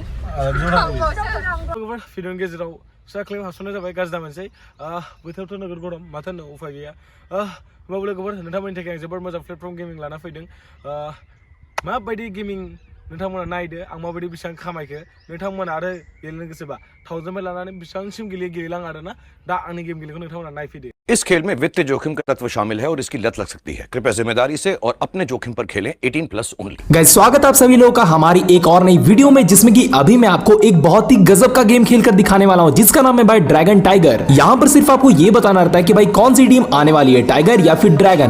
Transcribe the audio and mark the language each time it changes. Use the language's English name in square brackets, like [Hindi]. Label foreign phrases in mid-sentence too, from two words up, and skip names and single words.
[Bodo] भिडिअनि गेजेराव फिसा क्लिप हाबसननाय जाबाय गाज्रि दामोनसै बोथोरावथ' नोगोद गरम माथो होनो उफाय गैया होमबाबो लोगोफोर नोंथांमोननि थाखाय आं जोबोद मोजां प्लेटफर्म गेमिं लाना फैदों माबायदि गेमिं नोंथांमोना नायदो आं माबायदि बेसेबां खामायखो नोंथांमोना आरो गेलेनो गोसोबा 1000 लानानै बेसेबांसिम गेलेलां आरोना दा आंनि गेम गेलेखौ नोंथांमोना नायफैदो [Hindi] इस खेल में वित्तीय जोखिम का तत्व शामिल है और इसकी लत लग सकती है। कृपया जिम्मेदारी से और अपने जोखिम पर खेलें। 18+ ओनली। गाइस स्वागत है आप सभी लोगों का हमारी एक और नई वीडियो में, जिसमें कि अभी मैं आपको एक बहुत ही गजब का गेम खेलकर दिखाने वाला हूं, जिसका नाम है भाई ड्रैगन टाइगर। यहां पर सिर्फ आपको ये बताना रहता है कि भाई कौन सी टीम आने वाली है, टाइगर या फिर ड्रैगन।